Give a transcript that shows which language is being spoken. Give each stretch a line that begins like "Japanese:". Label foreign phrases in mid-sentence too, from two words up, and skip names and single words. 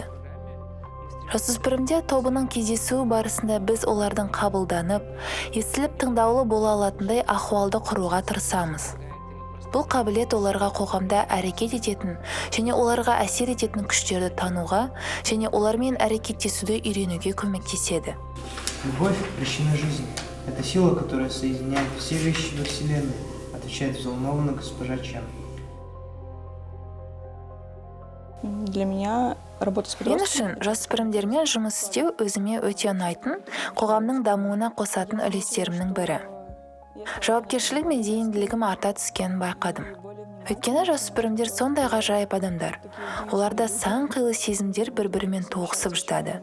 Kazakh: Жасөспірімдер тобының кездесуі барысында біз олардың қабылданып, естіліп тыңдаулы бола алатындай ахуалды құруға тырысамыз. Бұл қабілет оларға қоғамда әрекет ететін және оларға әсер ететін күштерді тануға және олармен әрекеттесуді үйренуге көмектеседі.
Russian: Любовь – причина жизни. Это сила, которая соединяет все вещи во Вселенной, отвечает взволнованно госпожа Чен. Для меня работа с
Kazakh: Мен
Russian: подростками...
Kazakh: үшін жасөспірімдермен жұмыс істеу өзіме өте ұнайтын, қоғамның дамуына қосатын үлестерімнің бірі. Жауапкершілік мен зейінділігім арта түскенін байқадым. Өйткені жасөспірімдер сондай ғажайып адамдар. Оларда сан қилы сезімдер бір-бірімен тоғысып жатады.